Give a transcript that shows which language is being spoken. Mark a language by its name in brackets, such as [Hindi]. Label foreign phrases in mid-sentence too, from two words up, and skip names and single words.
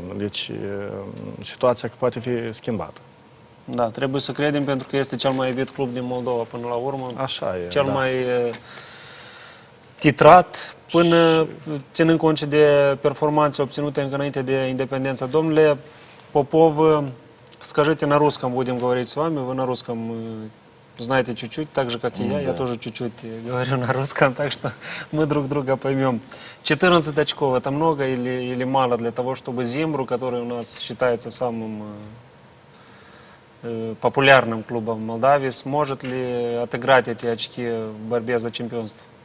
[Romanian] Deci, situația că poate fi schimbată. Da, trebuie să credem pentru că este cel mai iubit club din Moldova până la urmă. Așa e, cel da. mai titrat, până ținând cont și de performanțe obținute încă înainte de independență. Domnule Popov, [Russian] скажите на русском будем говорить с вами. Вы на русском знаете чуть-чуть, так же, как и я. Я тоже чуть-чуть говорю на русском, так что мы друг друга поймем. 14 очков – это много или мало для того, чтобы Зимбру, который у нас считается самым популярным клубом в Молдавии, сможет ли отыграть эти очки в борьбе за чемпионство?